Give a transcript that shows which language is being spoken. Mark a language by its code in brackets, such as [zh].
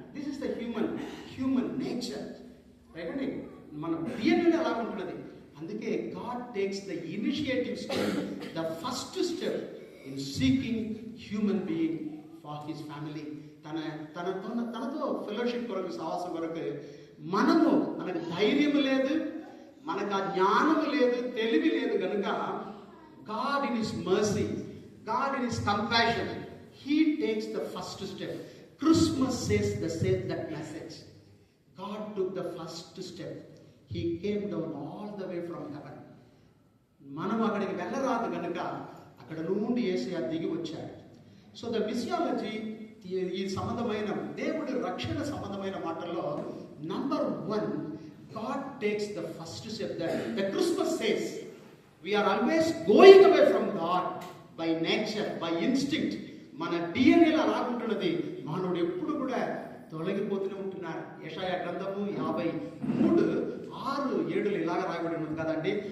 [en] This is the human nature, right అండి. [te] మన DNA అలా ఉంటున్నది. అందుకే [en] God takes the initiative step, the first step in seeking human being for his family, [te] తనతో fellowship కొరకు, సహవాసం కొరకు. మనకు ధైర్యం లేదు, మనకు ఆ జ్ఞానం లేదు, తెలివి లేదు కనుక [en] God in his mercy, God in his compassion, he takes the first step. Christmas says that message. God took the first step. He came down all the way from heaven. [te] మనం అక్కడికి వెళ్ళరాదు కనుక అక్కడ నుండి యేసయ్య దిగి వచ్చాడు. [en] so the missiology, [te] ఈ సంబంధమైన దేవుడి రక్షణ సంబంధమైన మాటల్లో number 1, [en] God takes the first step. The Christmas says we are always going away from God by nature, by instinct. [te] మన డిఎన్ఏలో అలాగుంటున్నది. మానవుడు ఎప్పుడు కూడా తొలగిపోతూనే ఉంటున్నాడు. యెషయా గ్రంథము 53:6-7 ఇలాగ రాయబడి ఉంది కదండి.